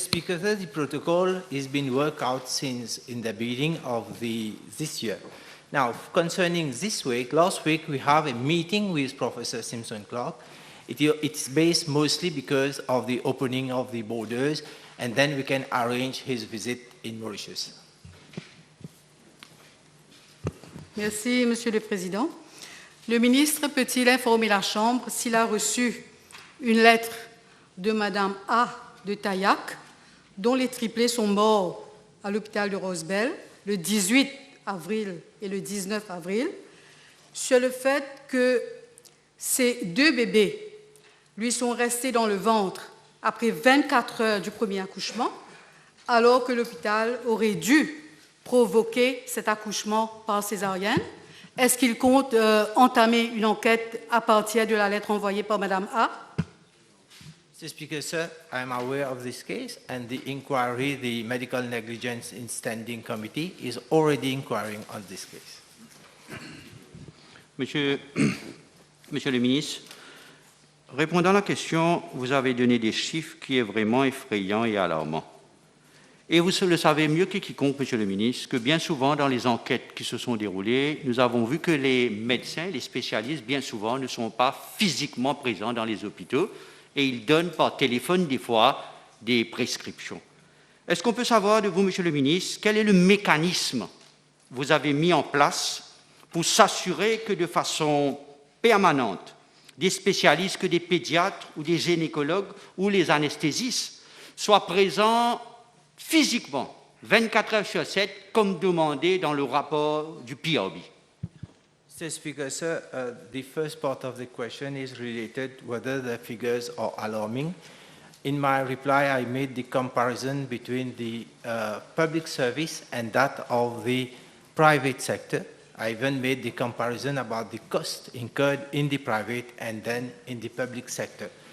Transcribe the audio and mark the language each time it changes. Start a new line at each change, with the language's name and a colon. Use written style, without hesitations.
English: Speaker, the protocol has been worked out since in the beginning of this year. Now, concerning this week, last week we have a meeting with Professor Simpson-Clark. It's based mostly because of the opening of the borders, and then we can arrange his visit in Mauritius.
French: Merci, Monsieur le Président. Le ministre peut-il informer la Chambre s'il a reçu une lettre de Madame A de Taillac, dont les triplés sont morts à l'hôpital de Rosebel le 18 avril et le 19 avril, sur le fait que ces 2 bébés lui sont restés dans le ventre après 24 heures du premier accouchement, alors que l'hôpital aurait dû provoquer cet accouchement par césarienne? Est-ce qu'il compte entamer une enquête à partir de la lettre envoyée par Madame A?
English: Mr. Speaker, sir, I am aware of this case, and the inquiry, the Medical Negligence in Standing Committee, is already inquiring on this case.
French: Monsieur le ministre, répondant à la question, vous avez donné des chiffres qui sont vraiment effrayants et alarmants. Et vous le savez mieux que quiconque, Monsieur le ministre, que bien souvent dans les enquêtes qui se sont déroulées, nous avons vu que les médecins, les spécialistes, bien souvent ne sont pas physiquement présents dans les hôpitaux et ils donnent par téléphone des fois des prescriptions. Est-ce qu'on peut savoir de vous, Monsieur le ministre, quel est le mécanisme que vous avez mis en place pour s'assurer que de façon permanente, des spécialistes, que des pédiatres ou des gynécologues ou les anesthésistes soient présents physiquement, 24 heures sur 7, comme demandé dans le rapport du PRB?
English: Mr. Speaker, sir, the first part of the question is related whether the figures are alarming. In my reply, I made the comparison between the public service and that of the private sector. I even made the comparison about the cost incurred in the private and then in the public sector.